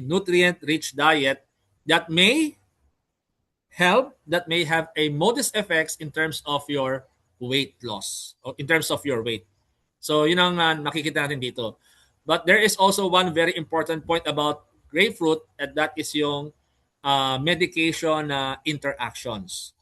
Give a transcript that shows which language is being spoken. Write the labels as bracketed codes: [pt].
[en] Nutrient-rich diet that may help, that may have a modest effects in terms of your weight loss, or in terms of your weight. [tl] So yun ang makikita natin dito. [en] But there is also one very important point about grapefruit, and that is yung medication interactions.